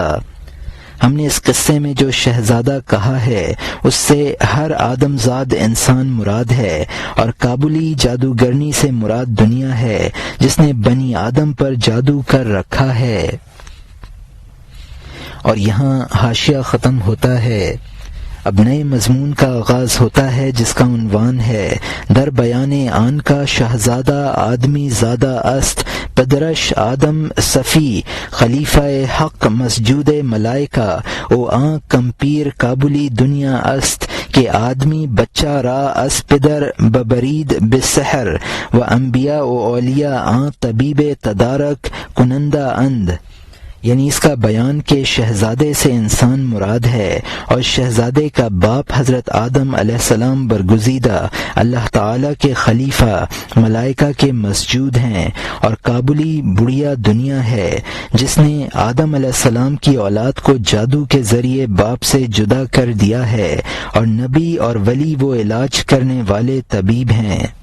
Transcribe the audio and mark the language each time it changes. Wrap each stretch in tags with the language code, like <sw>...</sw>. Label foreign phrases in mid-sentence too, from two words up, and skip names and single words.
<ur>ہم نے اس قصے میں جو شہزادہ کہا ہے اس سے ہر آدم زاد انسان مراد ہے، اور کابلی جادوگرنی سے مراد دنیا ہے جس نے بنی آدم پر جادو کر رکھا ہے۔ اور یہاں حاشیہ ختم ہوتا ہے۔ اب نئے مضمون کا آغاز ہوتا ہے جس کا عنوان ہے</ur> <fa>در بیان آن کا شہزادہ آدمی زادہ است، پدرش آدم صفی خلیفہ حق مسجود ملائکہ، او آن کمپیر کابلی دنیا است کہ آدمی بچہ را اس پدر ببرید بسحر و انبیاء و اولیاء آن طبیب تدارک کنندہ اند۔</fa> <ur>یعنی اس کا بیان کہ شہزادے سے انسان مراد ہے اور شہزادے کا باپ حضرت آدم</ur> <ar>علیہ السلام</ar> <ur>برگزیدہ اللہ تعالی کے خلیفہ ملائکہ کے مسجود ہیں، اور کابلی بڑھیا دنیا ہے جس نے آدم</ur> <ar>علیہ السلام</ar> <ur>کی اولاد کو جادو کے ذریعے باپ سے جدا کر دیا ہے، اور نبی اور ولی وہ علاج کرنے والے طبیب ہیں۔</ur>